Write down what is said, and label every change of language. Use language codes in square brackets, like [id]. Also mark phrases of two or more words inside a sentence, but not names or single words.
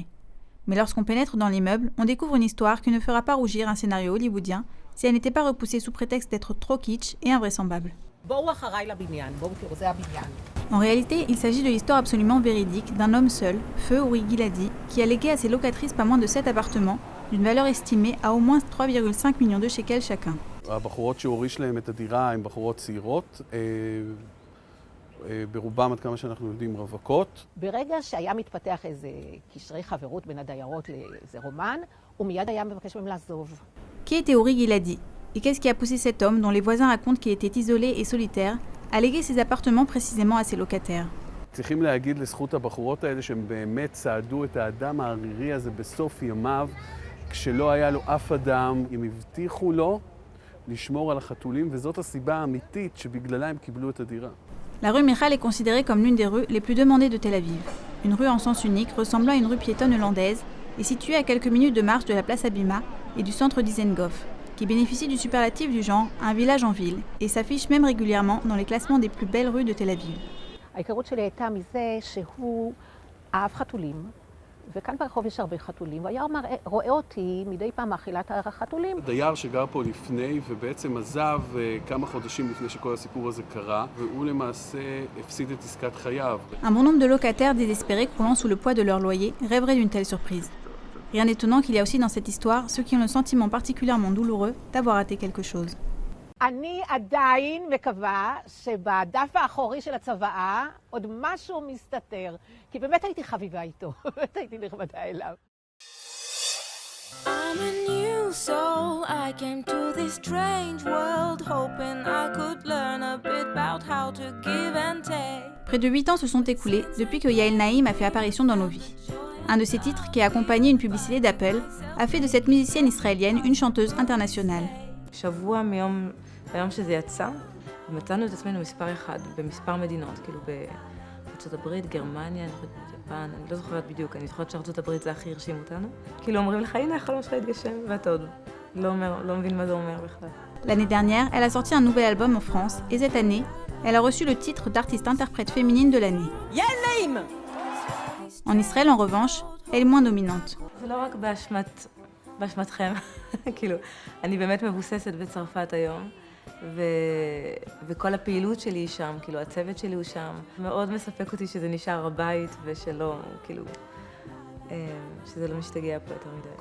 [fr] Mais lorsqu'on pénètre dans l'immeuble, on découvre une histoire qui ne fera pas rougir un scénario hollywoodien si elle n'était pas repoussée sous prétexte d'être trop kitsch et invraisemblable. En réalité, il s'agit de l'histoire absolument véridique d'un homme seul, Feu Uri Giladi, qui a légué à ses locatrices pas moins de 7 appartements, d'une valeur estimée à au moins 3,5 millions de shekels chacun. [he] הבחורות שהוריש להם את הדירה הן בחורות צעירות, ברובם עד כמה שאנחנו יודעים רווקות. ברגע שהיה מתפתח איזה קשרי חברות בין הדיירות לאיזה רומן, הוא מיד היה מבקש מהם לעזוב. [fr] Qui était Uri Giladi? Et qu'est-ce qui a poussé cet homme, dont les voisins racontent qu'il était isolé et solitaire, à léguer ses appartements précisément à ses locataires? [he] צריכים להגיד לזכות הבחורות האלה שהם באמת צעדו את האדם הערירי הזה בסוף ימיו, כשלא היה לו אף אדם, הם הבטיחו לו לשמור על החתולים, וזאת הסיבה האמיתית שבגללה הם קיבלו את הדירה. [fr] La rue Michal est considérée comme l'une des rues les plus demandées de Tel Aviv. Une rue en sens unique ressemblant à une rue piétonne hollandaise et située à quelques minutes de marche de la place Abima et du centre Dizengoff, qui bénéficie du superlatif du genre un village en ville et s'affiche même régulièrement dans les classements des plus belles rues de Tel Aviv. [he] ההיכרות שלי הייתה מזה שהוא אהב חתולים, וכאן ברחוב יש הרבה חתולים, והוא היה רואה אותי מדי פעם מאכילת החתולים. דייר שגר פה לפני ובעצם עזב כמה חודשים לפני שכל הסיפור הזה קרה, והוא למעשה הפסיד את עסקת חייו. [fr] Un bon nombre de locataires désespérés croulant sous le poids de leur loyer rêveraient d'une telle surprise. Rien d'étonnant qu'il y a aussi dans cette histoire ceux qui ont le sentiment particulièrement douloureux d'avoir raté quelque chose. [he] אני עדיין מקווה שבדף האחורי של הצוואה עוד משהו מסתתר, כי באמת הייתי חביבה איתו, באמת הייתי נחמדה אליו. [en] I'm a new soul, I came to this strange world, hoping I could learn a bit about how to give and take. [fr] Près de 8 ans se sont écoulés depuis que Yael Naïm a fait apparition dans nos vies. Un de ses titres, qui a accompagné une publicité d'Apple, a fait de cette musicienne israélienne une chanteuse internationale. [he] שבוע ביום שזה יצא, מצאנו את עצמנו מספר אחד במספר מדינות, כאילו בארצות הברית, גרמניה, יפן, אני לא זוכרת בדיוק, אני זוכרת שארצות הברית זה הכי הרשים אותנו. כאילו אומרים לך, הנה החלום שלך התגשם, ואתה עוד לא מבין מה זה אומר בכלל. [fr] L'année dernière, elle a sorti un nouvel album en France, et cette année, elle a reçu le titre d'artiste-interprète féminine de l'année. Yael Naïm! En Israël, en revanche, elle est moins dominante. [he] זה לא רק באשמתכם, כאילו, אני באמת מבוססת בצרפת היום. וכל הפעילות שלי היא שם, כאילו הצוות שלי הוא שם. מאוד מספק אותי שזה נשאר הבית ושלא, כאילו, שזה לא משתגע פה יותר מדי.